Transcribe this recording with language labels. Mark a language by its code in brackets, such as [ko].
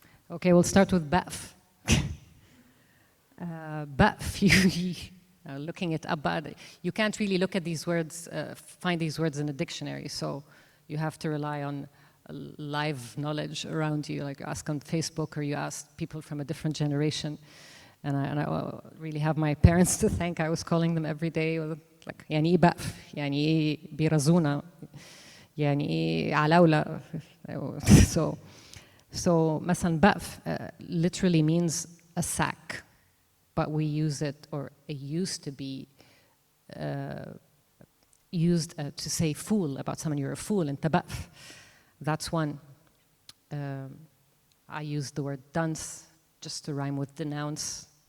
[en] Okay, we'll start with baf. Baf, looking it up, but you can't really look at these words, find these words in a dictionary, so you have to rely on live knowledge around you, like you ask on Facebook or you ask people from a different generation. And I really have my parents to thank. I was calling them every day, like, [ar] يعني إيه بقف, يعني إيه بيرزونا, يعني إيه علاولة. [en] So مثلا بقف literally means a sack, but we use it, or it used to be used to say fool about someone. You're a fool, and بقف. That's one. I used the word dunce just to rhyme with denounce.